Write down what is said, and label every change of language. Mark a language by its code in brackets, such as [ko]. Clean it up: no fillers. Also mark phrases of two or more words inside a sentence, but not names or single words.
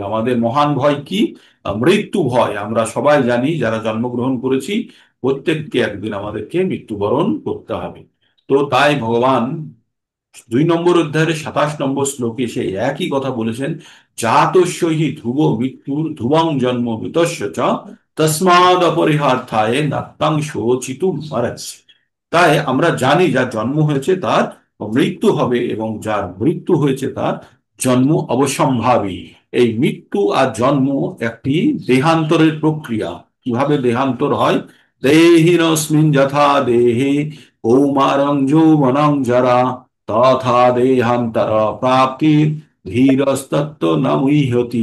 [bn] আমাদের মহান ভয় কি? মৃত্যু ভয়। আমরা সবাই জানি, যারা জন্মগ্রহণ করেছি, প্রত্যেককে একদিন আমাদেরকে মৃত্যুবরণ করতে হবে। তো তাই ভগবান 2 নম্বর অধ্যায়ের 27 নম্বর শ্লোকে সে একই কথা বলেছেন, [sa] জাতস্য হি ধ্রুব মৃত্যুর ধ্রুবং জন্ম মৃতস্য চ তস্মাদ অপরিহার্থায় নাত্তাং শোচিতুম অর্হসি। [bn] তাই আমরা জানি যার জন্ম হয়েছে তার মৃত্যু হবে, এবং যার মৃত্যু হয়েছে তার জন্ম অবশ্যম্ভাবী। এই মৃত্যু আর জন্ম একটি দেহান্তরের প্রক্রিয়া। কিভাবে দেহান্তর হয়? [sa] দেহিনস্মিন যথা দেহে কৌমারং যৌবনং জরা তথা দেহান্তর প্রাপ্তি ধীরস্তত্ত্ব না মুহ্যতি।